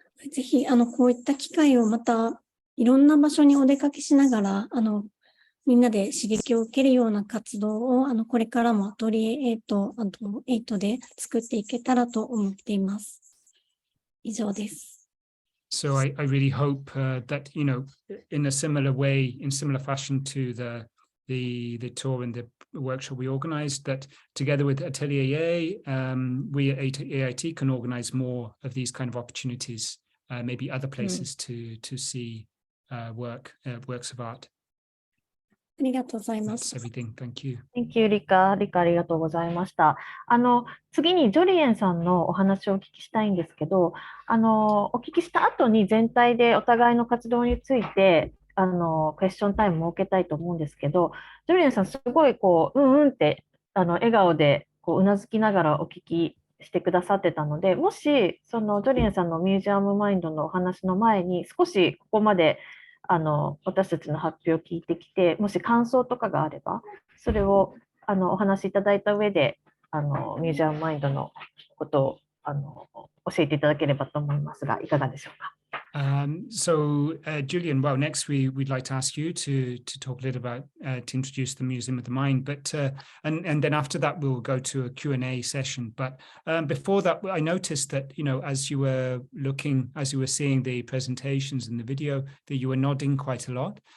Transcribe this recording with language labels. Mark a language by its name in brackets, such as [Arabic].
[Japanese] ぜひ、こういった機会をまた、いろんな場所にお出かけしながら、みんなで刺激を受けるような活動をこれからもアトリエ A と8で作っていけたらと思っています。以上です。 [English] So I really hope that, in a similar way, in similar fashion to the tour and the workshop we organized, that together with Atelier A, we at AIT can organize more of these kind of opportunities, maybe other places to see works of art. [Japanese] ありがとうございます。 [English] That's everything. Thank you. Thank you, [Japanese] リカありがとうございました。次にジョリエンさんのお話をお聞きしたいんですけど、お聞きした後に全体でお互いの活動について、クエスチョンタイム設けたいと思うんですけど、ジョリエンさんすごいうんって笑顔でうなずきながらお聞きしてくださってたので、もしそのジョリエンさんのミュージアムマインドのお話の前に少しここまで私たちの発表を聞いてきて、もし感想とかがあれば、それをお話しいただいた上でミュージアムマインドのことを教えていただければと思いますが、いかがでしょうか。 [English] Jolien, well, next we'd like to ask you to talk a little about to introduce the Museum of the Mind, but and then after that we'll go to a Q&A session. But before that, I noticed that as you were seeing the presentations and the video, that you were nodding quite a lot.